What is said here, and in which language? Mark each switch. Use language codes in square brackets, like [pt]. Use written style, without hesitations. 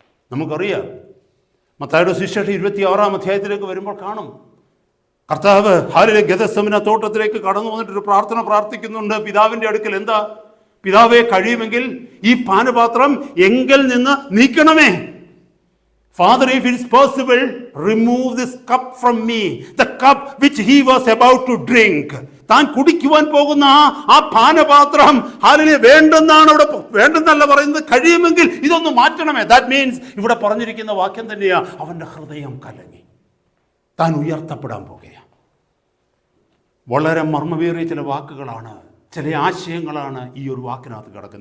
[ml] നമുക്കറിയാം, മത്തായിയുടെ സുവിശേഷം 26-ാം അധ്യായത്തിലേക്ക് വരുമ്പോൾ കാണും, കർത്താവ് ഹല്ലേലൂയ ഗെത്സമന തോട്ടത്തിലേക്ക് കടന്നു വന്നിട്ടൊരു പ്രാർത്ഥന പ്രാർത്ഥിക്കുന്നുണ്ട് പിതാവിൻ്റെ അടുക്കൽ. എന്താ? പിതാവേ, കഴിയുമെങ്കിൽ ഈ പാനപാത്രം എങ്കിൽ നിന്ന് നീക്കണമേ. [en] Father, if it is possible, remove this cup from me, the cup which he was about to drink. [ml] താൻ കുടിക്കുവാൻ പോകുന്ന ആ പാനപാത്രം ഹല്ലേലൂയ വേണ്ടെന്നാണ് അവിടെ, വേണ്ടെന്നല്ല പറയുന്നത്, കഴിയുമെങ്കിൽ ഇതൊന്ന് മാറ്റണമേ. ദാറ്റ് മീൻസ് ഇവിടെ പറഞ്ഞിരിക്കുന്ന വാക്യം തന്നെയാ, അവൻ്റെ ഹൃദയം കലങ്ങി, താൻ ഉയർത്തപ്പെടാൻ പോകുകയാണ്. വളരെ മർമ്മമേറിയ ചില വാക്കുകളാണ്, ചില ആശയങ്ങളാണ് ഈ ഒരു വാക്കിനകത്ത് കിടക്കുന്നത്.